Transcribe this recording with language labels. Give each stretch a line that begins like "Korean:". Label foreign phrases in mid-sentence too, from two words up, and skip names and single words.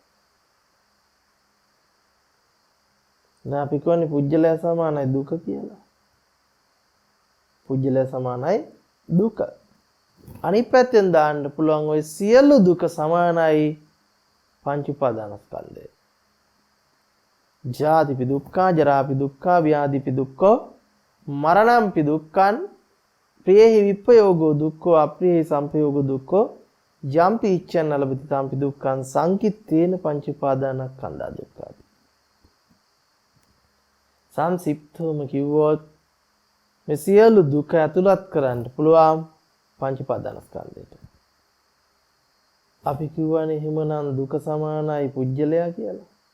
Sinhala: දැන් අපි කියන්නේ පුජ්‍යලයා සමානයි දුක කියලා. පුජ්‍යලයා සමානයි දුක. අනිත් පැත්තෙන් දාන්න පුළුවන් ওই සියලු දුක සමානයි පංච උපාදානස්කන්ධය.
Pali: ජාතිපි දුක්ඛා, ජරාපි දුක්ඛා, ව්‍යාධිපි දුක්ඛෝ, මරණම්පි දුක්ඛං, ප්‍රියේහි විප්පයෝගෝ දුක්ඛෝ, අප්‍රියේහි සංපයෝගෝ දුක්ඛෝ, යම්පි ඉච්ඡන් නලබති තම්පි දුක්ඛං සංකිට්ඨේන පංච උපාදානස්කන්ධා දුක්ඛා.
Sinhala: සංසිප්තවම කිව්වොත් මේ සියලු දුක ඇතුළත් කරන්න පුළුවන් පංච උපාදානස්කන්ධයට. අපි කියවනේ එහෙමනම් දුක සමානයි පුජ්‍යලයා කියලා.